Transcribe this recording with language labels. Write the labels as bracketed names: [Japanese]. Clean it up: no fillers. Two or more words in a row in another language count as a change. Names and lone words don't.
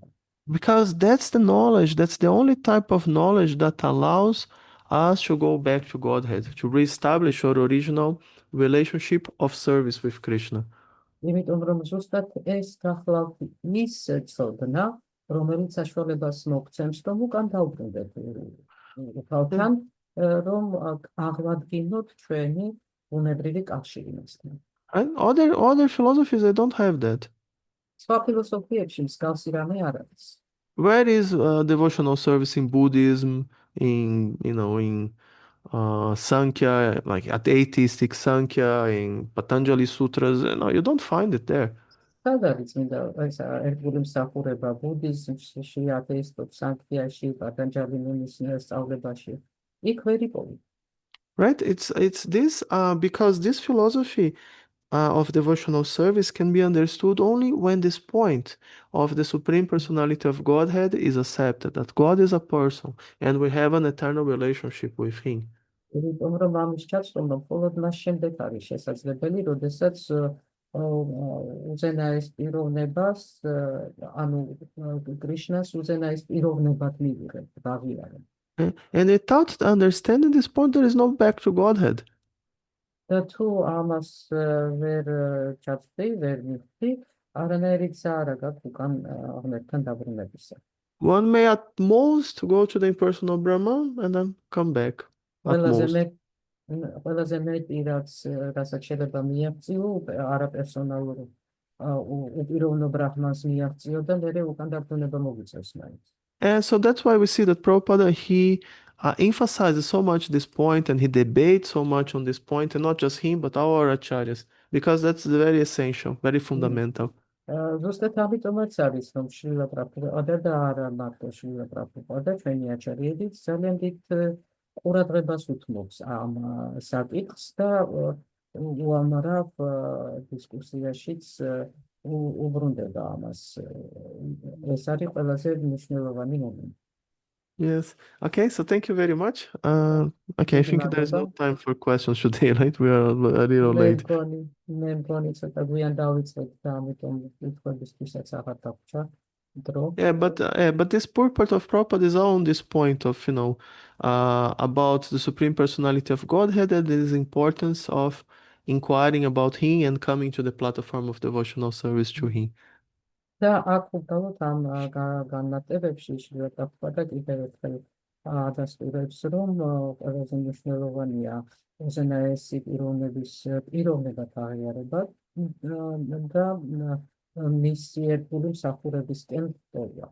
[English] Because that's the knowledge, that's the only type of knowledge that allows us to go back to Godhead, to reestablish our original relationship of service with Krishna. [Georgian] იმიტომ რომ ზუსტად ეს გახლავთ ის ცოდნა, რომელიც საშუალებას მოგცემს, რომ უკან დავბრუნდეთ უფალთან, რომ აღვადგინოთ ჩვენი ბუნებრივი კავშირი მასთან. [English] And other philosophies, they don't have that. [Georgian] სხვა ფილოსოფიებში მსგავსი რამე არ არის. [English] Where is devotional service in Buddhism, in Sankhya, like at atheistic Sankhya, in Patanjali Sutras? No, you don't find it there. [Georgian] სად არის წმინდა ეს ერთგული მსახურება ბუდიზმში, ათეისტურ სანქიაში, პატანჯალი მუნის სწავლებაში? იქ ვერ იპოვეთ. [English] Right? It's this because this philosophy of devotional service can be understood only when this point of the Supreme Personality of Godhead is accepted, that God is a person and we have an eternal relationship with Him. [Georgian] იმიტომ რომ ამის ჩაცდომა მხოლოდ მას შემდეგ არის შესაძლებელი, როდესაც უზენაეს პიროვნებას, ანუ კრიშნას უზენაეს პიროვნებად მივიღებთ, ვაღიარებთ. [English] And without understanding this point, there is no back to Godhead. [Georgian] და თუ ამას ვერ ჩაცდი, ვერ მივხვდი, არანაირი გზა არ აქვს უკან ღმერთთან დაბრუნებისა. [English] One may at most go to the impersonal Brahman and then come back. At most. [Georgian] ყველაზე მეტი რასაც შეიძლება მიაღწიო არაპერსონალურ უპიროვნო ბრაჰმანს მიაღწიო და მერე უკან დაბრუნება მოგიწევს მაინც. [English] And so that's why we see that Prabhupada, he emphasizes so much this point and he debates so much on this point, and not just him, but all our acharyas, because that's very essential, very fundamental. [Georgian] ზუსტად ამიტომაც არის, რომ შრილა პრაბჰუპადა და არა მარტო შრილა პრაბჰუპადა, ჩვენი აჩარიებიც ძალიან დიდ ყურადღებას უთმობს ამ საკითხს და უამრავ დისკუსიაშიც უბრუნდება ამას. ეს არის ყველაზე მნიშვნელოვანი მომენტი. [English] Yes. Okay, so thank you very much. Okay, I think there's no time for questions today, right? We are a little late. [Georgian] მე მგონი ცოტა გვიან დავიწყეთ და ამიტომ უთხრობისთვისაც აღარ დაგვრჩა დრო. [English] Yeah, but this purport of Prabhupada is all on this point of, about the Supreme Personality of Godhead and his importance of inquiring about him and coming to the platform of devotional service to him. [Georgian] და აქ უბრალოდ ამ განმარტებებში შრილა პრაბჰუპადა კიდევ ერთხელ ადასტურებს, რომ ყველაზე მნიშვნელოვანია უზენაესი პიროვნების პიროვნებად აღიარება და მისი ერთგული მსახურებისკენ ტოვა.